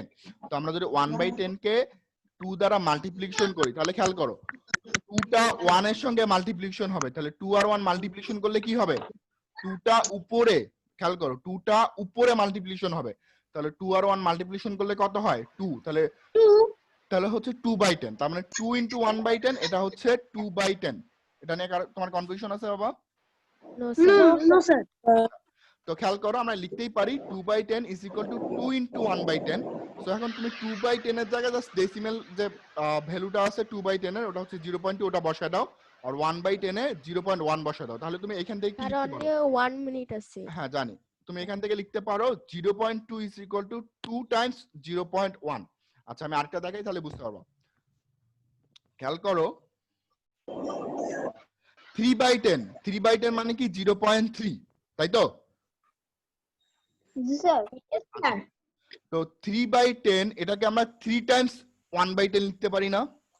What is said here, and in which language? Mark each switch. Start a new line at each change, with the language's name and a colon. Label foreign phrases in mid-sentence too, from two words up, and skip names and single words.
Bangla: তো আমরা যদি 1/10 কে 2 দ্বারা মাল্টিপ্লিকেশন করি, তাহলে খেয়াল করো 2 টা 1 এর সঙ্গে মাল্টিপ্লিকেশন হবে, তাহলে 2 আর 1 মাল্টিপ্লিকেশন করলে কি হবে? 2 টা উপরে, খেয়াল করো 2 টা উপরে মাল্টিপ্লিকেশন হবে, তাহলে 2 আর 1 মাল্টিপ্লিকেশন করলে কত হয়? 2। তাহলে হচ্ছে 2/10, তার মানে 2 into 1/10, এটা হচ্ছে 2/10। এটা নিয়ে তোমার কনফিউশন আছে বাবা?
English: no sir No sir.
Bangla: তো খেয়াল করো আমরা লিখতেই পারি 2/10
English: is equal to 2 into
Bangla: 1/10। সো এখন তুমি 2/10 এর জায়গায়
English: just decimal
Bangla: যে ভ্যালুটা আছে 2/10 এর, ওটা হচ্ছে 0.2, ওটা বসায় দাও। আর 1/10 এ 0.1 বসায় দাও। তাহলে তুমি এখান থেকে কি আর লিখতে
English: only
Bangla: পারো? 1 minute আছে হ্যাঁ জানি, তুমি এখান থেকে লিখতে পারো 0.2
English: is equal to 2 times
Bangla: 0.1। আচ্ছা, আমি আরেকটা দেখাই তাহলে বুঝতে পারবো। খেয়াল করো 3/10 মানে কি? 0.3, তাই তো? স্যার তো 3/10 এটাকে আমরা 3 times 1/10 লিখতে পারি না?